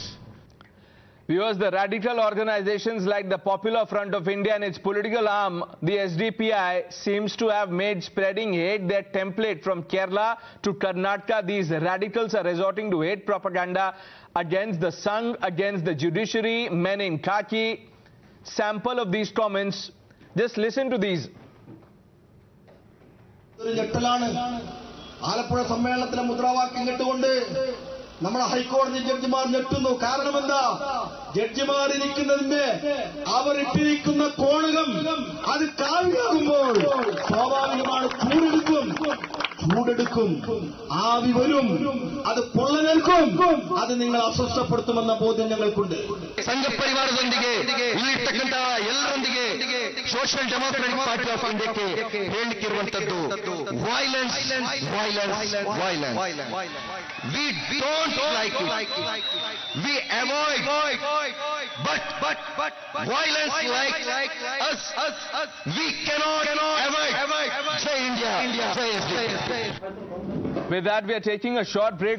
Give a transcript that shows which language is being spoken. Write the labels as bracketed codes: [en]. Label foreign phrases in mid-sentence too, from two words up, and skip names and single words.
[en] Viewers, the radical organizations like the Popular Front of India and its political arm, the SDPI, seems to have made spreading hate their template. From Kerala to Karnataka, these radicals are resorting to hate propaganda against the Sangh, against the judiciary, men in khaki. Sample of these comments. Just listen to these. [ml] ആലപ്പുഴ സമ്മേളനത്തിലെ മുദ്രാവാക്യം കേട്ടുകൊണ്ട് നമ്മുടെ ഹൈക്കോടതി ജഡ്ജിമാർ ഞെട്ടുന്നു. കാരണം എന്താ? ജഡ്ജിമാരിരിക്കുന്നതിന്റെ അവരിട്ടിരിക്കുന്ന കോണകം അത് കാവിയാകുമ്പോൾ സ്വാഭാവികമാണ് ചൂടെടുക്കും, ആവി വരും, അത് പൊള്ളലേൽക്കും. അത് നിങ്ങൾ അസ്വസ്ഥപ്പെടുത്തുമെന്ന ബോധ്യം ഞങ്ങൾക്കുണ്ട്. [kn] ಸಂಘಪರಿವಾರದೊಂದಿಗೆ ಇಲ್ಲಿರ್ತಕ್ಕಂಥ ಎಲ್ಲರೊಂದಿಗೆ ಸೋಷಿಯಲ್ ಡೆಮೋಕ್ರಾಟಿಕ್ ಪಾರ್ಟಿ ಆಫ್ ಇಂಡಿಯಾಕ್ಕೆ ಹೇಳಿಕ್ಕಿರುವಂತದ್ದು ವೈಲೆನ್ಸ್. [en] We don't like it. We avoid. But violence like us, we cannot avoid. Jai India. With that, we are taking a short break.